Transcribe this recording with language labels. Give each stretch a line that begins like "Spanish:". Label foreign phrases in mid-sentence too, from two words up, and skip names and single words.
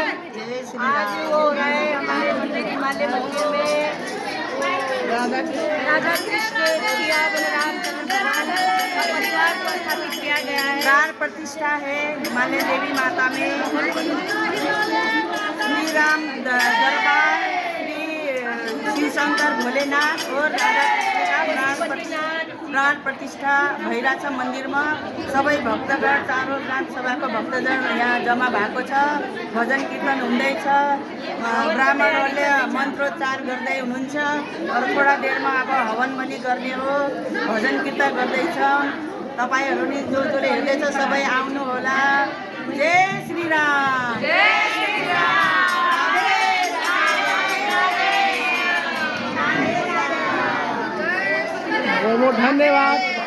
Hindi: आज हो रहा है हमारे मंदिर हिमालय मंदिर में राधा कृष्ण सिया बलराम भगवान का परिवार को स्थापित किया गया है। प्राण प्रतिष्ठा है हिमालय देवी माता में। श्री राम दरबार, श्री शिव शंकर भोलेनाथ और राधा कृष्ण का प्राण प्रतिष्ठा
Nepali: भइरहेछ मन्दिरमा। सबै भक्तगण चारों ग्राम सभाको भक्तजन यहाँ जम्मा भएको छ। भजन कीर्तन हुँदैछ, ब्राह्मणहरूले मन्त्रोच्चार गर्दै हुनुहुन्छ। अरू थोडा देरमा अब हवन पनि गर्ने हो, भजन कीर्तन गर्दैछ। तपाईहरु नि जसले हेर्दैछ सबै आउनु होला। जय श्री राम। जय श्री राम।
Hindi: बहुत धन्यवाद।